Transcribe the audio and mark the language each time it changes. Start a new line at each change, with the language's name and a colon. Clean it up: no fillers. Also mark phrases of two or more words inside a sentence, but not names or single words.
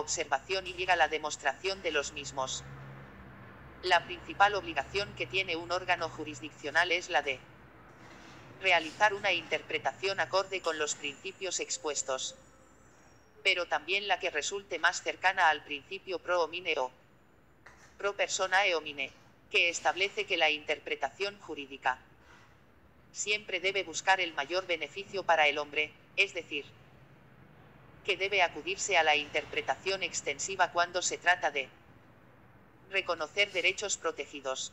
Spanish: observación y la demostración de los mismos, la principal obligación que tiene un órgano jurisdiccional es la de realizar una interpretación acorde con los principios expuestos, pero también la que resulte más cercana al principio
Latin: pro homine
Spanish: o
Latin: pro personae homine,
Spanish: que establece que la interpretación jurídica siempre debe buscar el mayor beneficio para el hombre, es decir, que debe acudirse a la interpretación extensiva cuando se trata de reconocer derechos protegidos.